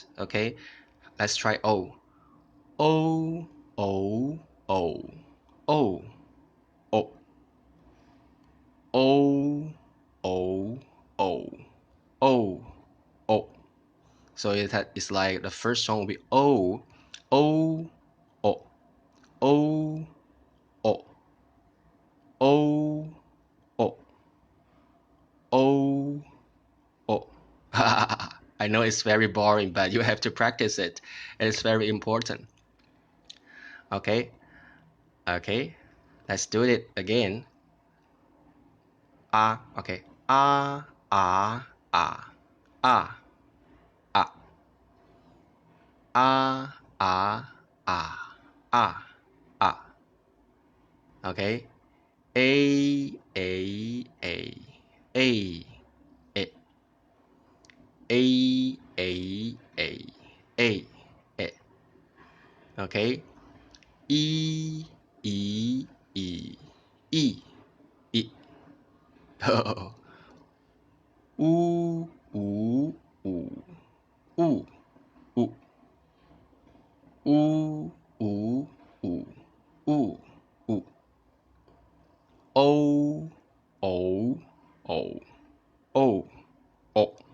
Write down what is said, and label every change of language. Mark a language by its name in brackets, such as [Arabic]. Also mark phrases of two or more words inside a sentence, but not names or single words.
[English] Okay, let's try O. O O O O O O O O O O. So it's like the first song will be O O O O O O O O O. I know it's very boring, but you have to practice it. It's very important. Okay, okay. Let's do it again. Ah, okay. Ah, ah, ah, ah, ah, ah, ah, ah, ah, ah. Okay. A, A, A, A, A, A, A, A, A, A. Okay. E, E, E, E, E. Oh. U, U, U, U, U. U, U, U, U, U. O, O, O, O, O.